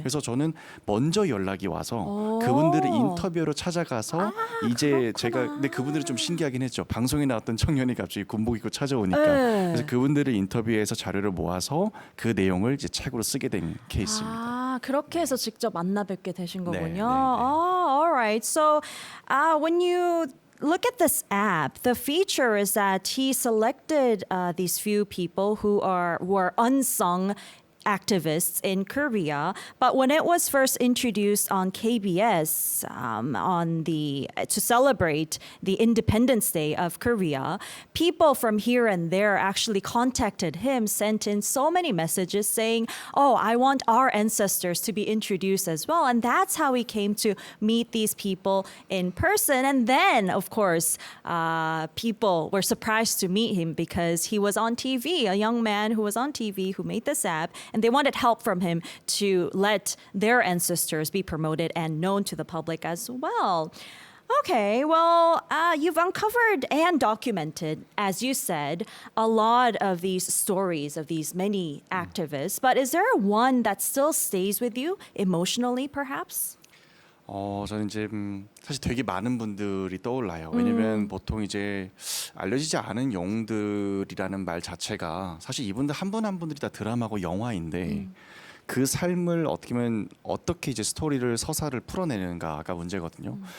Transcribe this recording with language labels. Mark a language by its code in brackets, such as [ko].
[ko] 그래서 저는 먼저 연락이 와서 그분들을 인터뷰로 찾아가서 이제 제가 근데 그분들이 좀 신기하긴 했죠. 방송에 나왔던 청년이 갑자기 군복 입고 찾아오니까 네. 그래서 그분들을 인터뷰해서 자료를 모아서 그 내용을 이제 책으로 쓰게 된 케이스입니다. 그렇게 해서 직접 만나 뵙게 되신 네, 거군요. 네, 네. [en] All right. So, when you look at this app, the feature is that he selected these few people who were unsung activists in Korea. But when it was first introduced on KBS to celebrate the Independence Day of Korea, people from here and there actually contacted him, sent in so many messages saying, "Oh, I want our ancestors to be introduced as well." And that's how we came to meet these people in person. And then, of course, people were surprised to meet him because he was on TV, a young man who was on TV who made this app. And they wanted help from him to let their ancestors be promoted and known to the public as well. Okay, well, you've uncovered and documented, as you said, a lot of these stories of these many activists. But is there one that still stays with you emotionally, perhaps? [ko] 저는 이제 사실 되게 많은 분들이 떠올라요. 왜냐면 보통 이제 알려지지 않은 영웅들이라는 말 자체가 사실 이분들 한 분 한 분들이 다 드라마고 영화인데 그 삶을 어떻게 보면 어떻게 이제 스토리를 서사를 풀어내는가가 문제거든요.